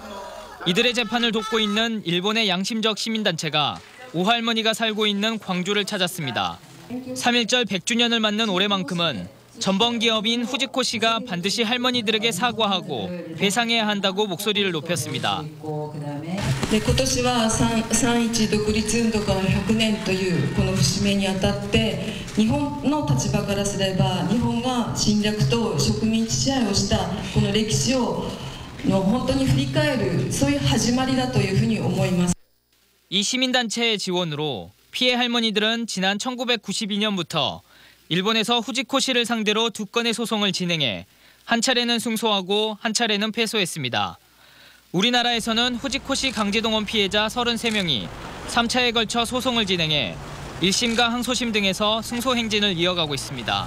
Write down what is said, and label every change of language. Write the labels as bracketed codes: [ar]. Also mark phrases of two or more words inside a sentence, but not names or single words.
[ko] 이들의 재판을 돕고 있는 일본의 양심적 시민단체가 오 할머니가 살고 있는 광주를 찾았습니다. 3.1절 100주년을 맞는 올해만큼은 전범기업인 후지코시가 반드시 할머니들에게 사과하고 배상해야 한다고 목소리를 높였습니다. [ja] 今年は3.1独立運動から100年というこの節目にあたって日本の立場からすれば日本が侵略と植民地支配をしたこの歴史を本当に振り返るそういう始まりだというふうに思います。 [ko] 이 시민단체의 지원으로 피해 할머니들은 지난 1992년부터 일본에서 후지코시를 상대로 2건의 소송을 진행해 한 차례는 승소하고 한 차례는 패소했습니다. 우리나라에서는 후지코시 강제동원 피해자 33명이 3차에 걸쳐 소송을 진행해 1심과 항소심 등에서 승소 행진을 이어가고 있습니다.